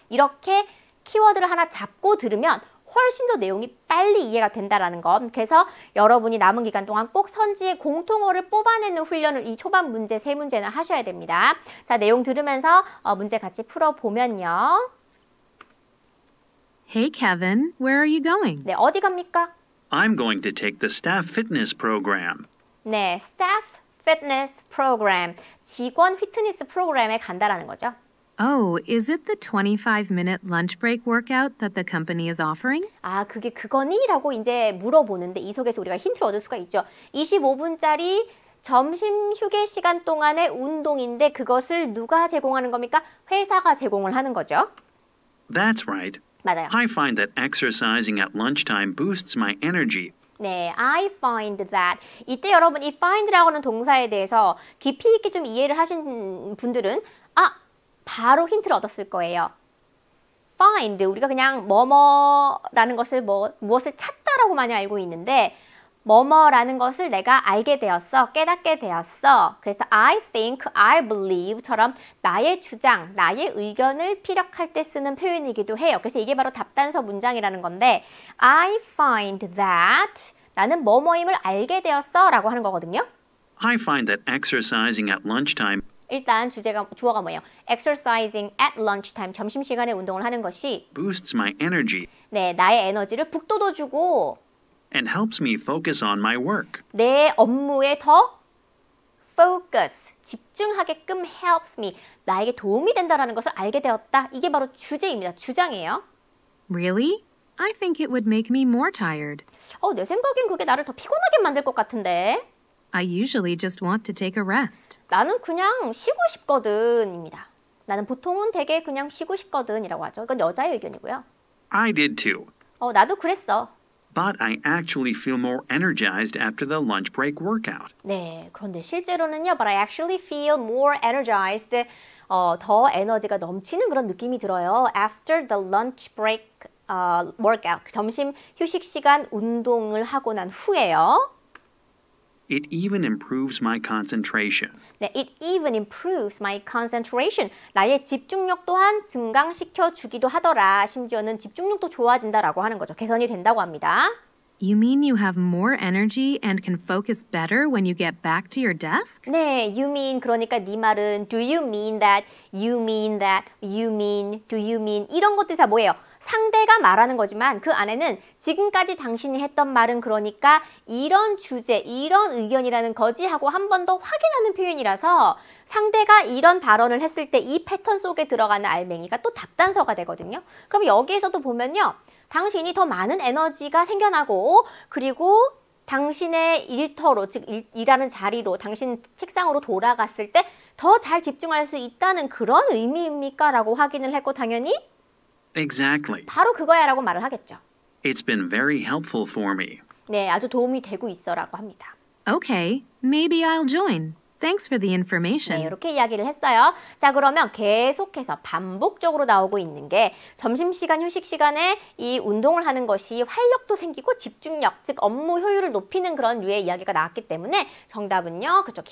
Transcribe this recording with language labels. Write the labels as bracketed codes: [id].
[ko] 이렇게 키워드를 하나 잡고 들으면 훨씬 더 내용이 빨리 이해가 된다라는 것. 그래서 여러분이 남은 기간 동안 꼭 선지의 공통어를 뽑아내는 훈련을 이 초반 문제 세 문제는 하셔야 됩니다. 자, 내용 들으면서 문제 같이 풀어보면요. [en] Hey Kevin, where are you going? [ko] 네, 어디 갑니까? [en] I'm going to take the staff fitness program. [ko] 네, [en] staff fitness program, [ko] 직원 피트니스 프로그램에 간다라는 거죠. [en] Oh, is it the 25-minute lunch break workout that the company is offering? [ko] 그게 그거니? 라고 이제 물어보는데 이 속에서 우리가 힌트를 얻을 수가 있죠. 25분짜리 점심 휴게 시간 동안의 운동인데 그것을 누가 제공하는 겁니까? 회사가 제공을 하는 거죠. [en] That's right. [ko] 맞아요. [en] I find that exercising at lunchtime boosts my energy. 네, I find that. [ko] 이때 여러분 이 find라고 하는 동사에 대해서 깊이 있게 좀 이해를 하신 분들은 바로 힌트를 얻었을 거예요. find, 우리가 그냥 뭐뭐라는 것을 무엇을 찾다라고 많이 알고 있는데 뭐뭐라는 것을 내가 알게 되었어, 깨닫게 되었어. 그래서 [en] I think, I believe [ko] 처럼 나의 주장, 나의 의견을 피력할 때 쓰는 표현이기도 해요. 그래서 이게 바로 답단서 문장이라는 건데 [en] I find that [ko] 나는 뭐뭐임을 알게 되었어 라고 하는 거거든요. [en] I find that exercising at lunchtime [ko] 일단 주어가 뭐예요? [en] Exercising at lunchtime, [ko] 점심시간에 운동을 하는 것이 [en] boosts my energy [ko] 네, 나의 에너지를 북돋워주고 [en] and helps me focus on my work. [ko] 내 업무에 더 focus, 집중하게끔 [en] helps me, [ko] 나에게 도움이 된다는 것을 알게 되었다. 이게 바로 주제입니다. 주장이에요. [en] Really? I think it would make me more tired. [ko] 내 생각엔 그게 나를 더 피곤하게 만들 것 같은데. [en] I usually just want to take a rest. [ko] 나는 그냥 쉬고 싶거든입니다. 나는 보통은 되게 그냥 쉬고 싶거든이라고 하죠. 이건 여자의 의견이고요. [en] I did too. [ko] 나도 그랬어. [en] But I actually feel more energized after the lunch break workout. [ko] 네, 그런데 실제로는요. [en] But I actually feel more energized. [ko] 더 에너지가 넘치는 그런 느낌이 들어요. [en] After the lunch break workout. [ko] 점심 휴식 시간 운동을 하고 난 후에요. [en] It even improves my concentration. 네, it even improves my concentration. [ko] 나의 집중력 또한 증강시켜 주기도 하더라. 심지어는 집중력도 좋아진다라고 하는 거죠. 개선이 된다고 합니다. [en] You mean you have more energy and can focus better when you get back to your desk? 네, you mean [ko] 그러니까 네 말은 [en] do you mean that, you mean that, you mean, do you mean [ko] 이런 것들이 다 뭐예요? 상대가 말하는 거지만 그 안에는 지금까지 당신이 했던 말은 그러니까 이런 주제, 이런 의견이라는 거지 하고 한 번 더 확인하는 표현이라서 상대가 이런 발언을 했을 때 이 패턴 속에 들어가는 알맹이가 또 답단서가 되거든요. 그럼 여기에서도 보면요. 당신이 더 많은 에너지가 생겨나고 그리고 당신의 일터로, 즉 일하는 자리로, 당신 책상으로 돌아갔을 때 더 잘 집중할 수 있다는 그런 의미입니까? 라고 확인을 했고 당연히 [en] Exactly. [ko] 바로 그거야 라고 말을 하겠죠. [en] It's been very helpful for me. [ko] 네, 아주 도움이 되고 있어 라고 합니다. [en] Okay, maybe I'll join. Thanks for the [ko] 네, [en] information. [ko] 이렇게 이야기를 했어요. 자, 그러면 계속해서 반복적으로 나오고 있는 게 점심시간, 휴식시간에 이 운동을 하는 것이 활력도 생기고 집중력, 즉 업무 효율을 높이는 그런 류의 이야기가 나왔기 때문에 정답은요. 그렇죠.